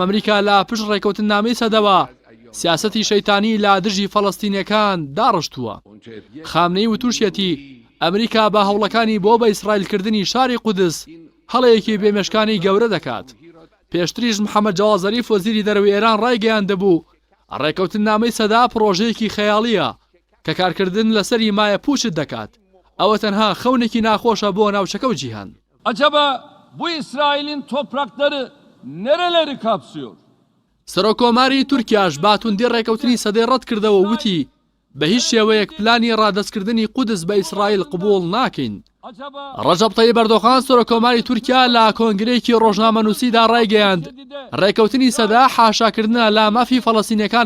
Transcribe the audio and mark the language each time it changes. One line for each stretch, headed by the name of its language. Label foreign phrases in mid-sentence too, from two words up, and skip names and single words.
Central Kurdish: ئەمریکا لە پشت ڕێکەوتننامەی سەدەوە سیاسەتی شەیتانی لە دژی فەڵەستینیەکان داڕشتووە خامنەی وتوشیەتی ئەمریکا بە هەوڵەکانی بۆ بە ئیسرائیلکردنی شاری قودس هەڵەیەکی بێمێشکانی گەورە دەکات پێشتریش محەممەد جاواز زەریف وەزیری دەرەوەی ئێران ڕایگەیاندەبوو ڕێکەوتننامەی سەدا پرۆژەیەکی خەیاڵیە کە کارکردن لەسەری مایە پوشت دەکات ئەوە تەنها خەونێکی ناخۆشە بۆ ناوچەکە و جیهان
Turkish: Acaba bu İsrail'in toprakları nereleri kapsıyor?
Central Kurdish: سەرۆکۆماری تورکیاش باتوندی ڕێکەوتنی سەدەی ڕەت کردەوە وتی بە هیچ شێوەیەک پلانی ڕادەستکردنی قودس بە ئیسرائیل قبوڵ ناکەین ڕەجەب تەیب ئەردۆغان سەرۆکۆماری تورکیا لە کۆنگرەیەکی ڕۆژنامەنووسیدا ڕایگەیاند ڕێکەوتنی سەدا حاشاکردنە لە مافی فەڵەستینیەکان